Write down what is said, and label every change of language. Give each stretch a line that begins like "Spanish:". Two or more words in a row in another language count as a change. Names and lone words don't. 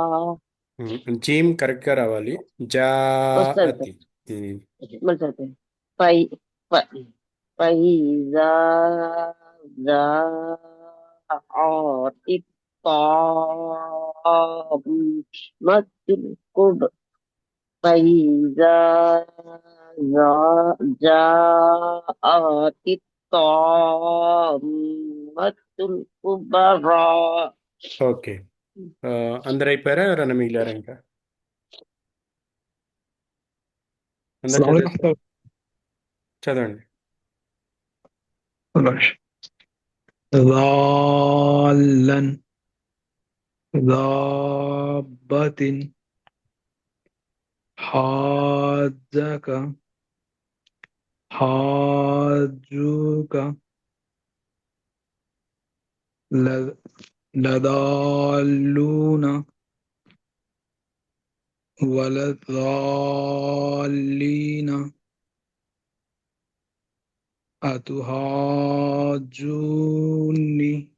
Telugu: జీమ్ కరెక్ట్ గా రావాలి. జాఅతి
Arabic: వస్తుంది. فإذا جاءت الطامة الكبرى فإذا جاءت الطامة الكبرى.
Telugu: ఓకే. అందరు అయిపోయారా? ఎవరైనా మిగిలారా? ఇంకా అందరు చదివారా? చదవండి.
Arabic: ضالا ضابة حاجك حاجوك لضالون ولضالين أتهاجوني